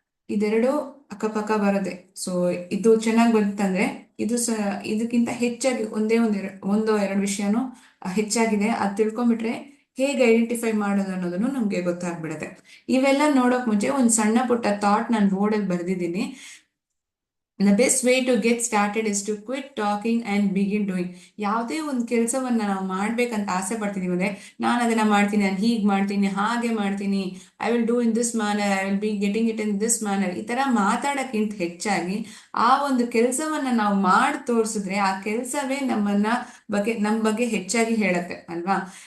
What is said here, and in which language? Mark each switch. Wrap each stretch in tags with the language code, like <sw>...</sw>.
<kn>ಇದೆರಡು ಅಕ್ಕಪಕ್ಕ ಬರುತ್ತೆ. ಸೊ ಇದು ಚೆನ್ನಾಗಿ ಬಂತಂದ್ರೆ ಇದು ಇದಕ್ಕಿಂತ ಹೆಚ್ಚಾಗಿ ಒಂದೋ ಎರಡು ವಿಷಯನೂ ಹೆಚ್ಚಾಗಿದೆ. ಅದು ತಿಳ್ಕೊಂಡ್ಬಿಟ್ರೆ ಹೇಗೆ ಐಡೆಂಟಿಫೈ ಮಾಡೋದು ಅನ್ನೋದನ್ನು ನಮ್ಗೆ ಗೊತ್ತಾಗ್ಬಿಡುತ್ತೆ. ಇವೆಲ್ಲ ನೋಡೋಕ್ ಮುಂಚೆ ಒಂದು ಸಣ್ಣ ಪುಟ್ಟ ಥಾಟ್ ನಾನು ಬೋರ್ಡಲ್ಲಿ ಬರೆದಿದ್ದೀನಿ.</kn> <en>The best way to get started is to quit talking and begin doing.</en> <kn>ಯಾವುದೇ ಒಂದು ಕೆಲಸವನ್ನ ನಾವು ಮಾಡ್ಬೇಕಂತ ಆಸೆ ಪಡ್ತಿದೀವಿ ಅಂದ್ರೆ, ನಾನು ಅದನ್ನ ಮಾಡ್ತೀನಿ, ನಾನು ಹೀಗೆ ಮಾಡ್ತೀನಿ, ಹಾಗೆ ಮಾಡ್ತೀನಿ,</kn> <en>I will do in this manner,</en> <kn>I will be getting it in this manner, ಈ ತರ ಮಾತಾಡಕ್ಕಿಂತ ಹೆಚ್ಚಾಗಿ ಆ ಒಂದು ಕೆಲಸವನ್ನ ನಾವು ಮಾಡಿ ತೋರಿಸಿದ್ರೆ ಆ ಕೆಲಸವೇ ನಮ್ಮ ಬಗ್ಗೆ ಹೆಚ್ಚಾಗಿ ಹೇಳತ್ತೆ ಅಲ್ವಾ?</kn>